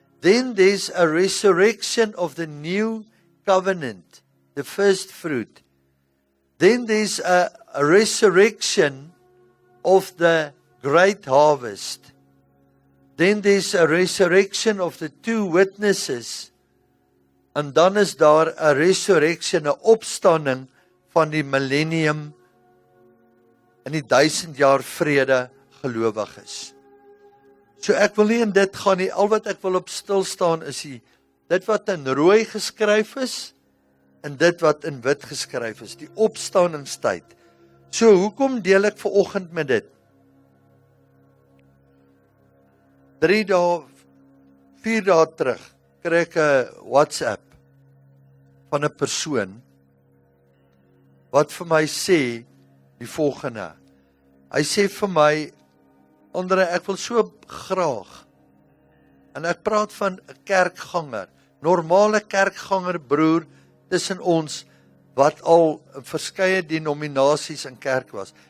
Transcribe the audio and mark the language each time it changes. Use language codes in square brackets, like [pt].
[en] Then there's a resurrection of the New Covenant, the first fruit. Then there's a resurrection of the great harvest. Then there's a resurrection of the two witnesses. [af] En dan is daar 'n resurrection, 'n opstanding van die millennium in die 1000 jaar vrede gelowiges. So ek wil nie in dit gaan nie, al wat ek wil op stil staan is dit wat in rooi geskryf is en dit wat in wit geskryf is, die opstandingstyd. So hoekom deel ek vanoggend met dit? 3 dae, 4 dae terug, kry ek 'n WhatsApp van 'n persoon wat vir my sê die volgende. Hy sê vir my, Andre, ek wil so graag, en ek praat van 'n kerkganger, normale kerkganger broer tussen ons, wat al verskeie denominasies in kerk was.